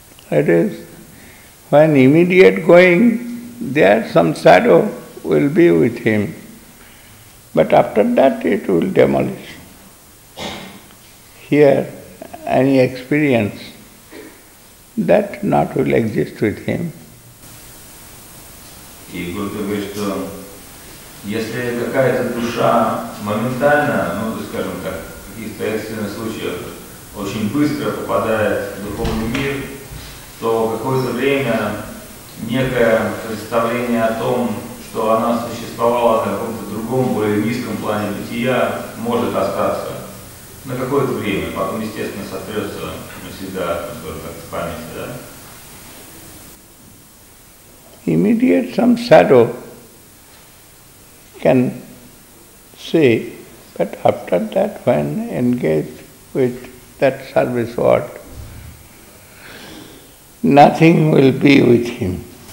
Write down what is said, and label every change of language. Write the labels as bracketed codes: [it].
[en] It is, when immediate going, there some shadow will be with him. But after that it will demolish. Here, any experience, that not will exist with him. [ru] И Гуру говорит, что если какая-то душа моментально, скажем так, в каких-то экстренных случаях очень быстро попадает в духовный мир, то какое-то время некое представление о том, что она существовала на каком-то другом, более низком плане бытия, может остаться на какое-то время, потом, естественно, сотрется навсегда, так, с памяти, да? [en] Immediate some shadow can see, but after that when engaged with that service world, nothing will be with him.